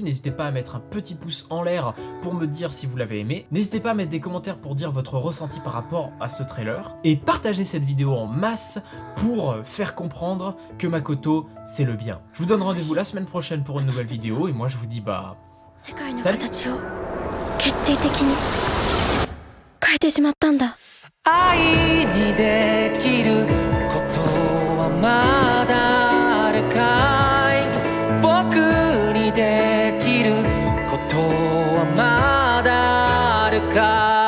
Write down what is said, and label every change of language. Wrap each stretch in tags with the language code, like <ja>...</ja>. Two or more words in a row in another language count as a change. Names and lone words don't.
<fr>N'hésitez pas à mettre un petit pouce en l'air pour me dire si vous l'avez aimé. N'hésitez pas à mettre des commentaires pour dire votre ressenti par rapport à ce trailer. Et partagez cette vidéo en masse pour faire comprendre que Makoto, c'est le bien. Je vous donne rendez-vous la semaine prochaine pour une nouvelle vidéo. Et moi, je vous dis bah... salut.</fr> <ja>愛にできることはまだあるかい僕にできることはまだあるかい</ja>